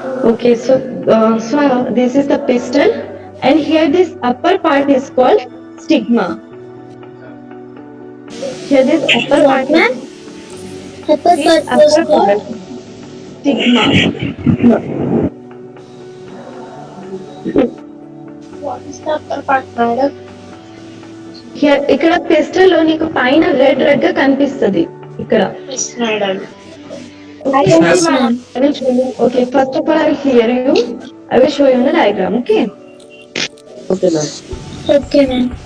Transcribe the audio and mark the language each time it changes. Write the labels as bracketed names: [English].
[English] Okay, so this is the pistil, and here this upper part is called stigma. Here this upper part Ma'am? is Upper this part was upper part, stigma. What is the upper part, madam? Here [Telugu] ఇక్కడ pistil లో నీకు పైన red red గా కనిపిస్తది ఇక్కడ. [English] Yes, madam. Okay, Yes, ma'am. I will show you. Okay, first of all I will hear you. I will show you in the diagram. Okay. Okay, ma'am.